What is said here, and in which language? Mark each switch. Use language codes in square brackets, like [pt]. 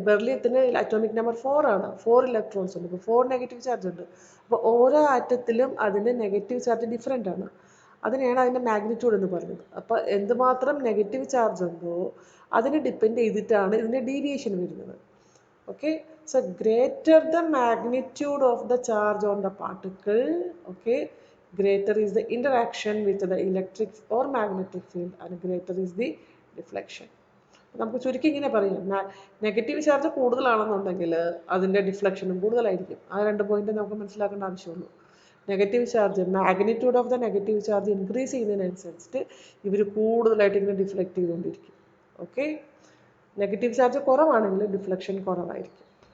[ml] ബെർലിയത്തിന് atomic number 4 ആണ്, 4 electrons ഉണ്ട്, അപ്പോൾ 4 നെഗറ്റീവ് ചാർജ് ഉണ്ട്. അപ്പോൾ ഓരോ ആറ്റത്തിലും അതിൻ്റെ നെഗറ്റീവ് ചാർജ് ഡിഫറെൻ്റ് ആണ്, അതിനെയാണ് അതിൻ്റെ മാഗ്നിറ്റ്യൂഡ് എന്ന് പറയുന്നത്. അപ്പോൾ എന്തുമാത്രം നെഗറ്റീവ് ചാർജ് ഉണ്ടോ അതിനെ ഡിപ്പെൻഡ് ചെയ്തിട്ടാണ് ഇതിൻ്റെ ഡീവിയേഷൻ വരുന്നത്. [en] Okay, so greater the magnitude of the charge on the particle, okay, greater is the interaction with the electric or magnetic field and greater is the deflection. [ml] നമുക്ക് ചുരുക്കി ഇങ്ങനെ പറയാം, negative charge കൂടുതലാണെന്നുണ്ടെങ്കിൽ അതിൻ്റെ ഡിഫ്ലക്ഷനും കൂടുതലായിരിക്കും. ആ 2 പോയിന്റ് നമുക്ക് മനസ്സിലാക്കേണ്ട ആവശ്യമുള്ളൂ. Negative charge, [en] magnitude of the negative charge [ml] increase ചെയ്യുന്നതിനനുസരിച്ചിട്ട് ഇവർ കൂടുതലായിട്ട് ഇങ്ങനെ ഡിഫ്ലക്റ്റ് ചെയ്തുകൊണ്ടിരിക്കും. ഓക്കെ, നെഗറ്റീവ് ചാർജ് കുറവാണെങ്കിൽ ഡിഫ്ലക്ഷൻ കുറവായിരിക്കും.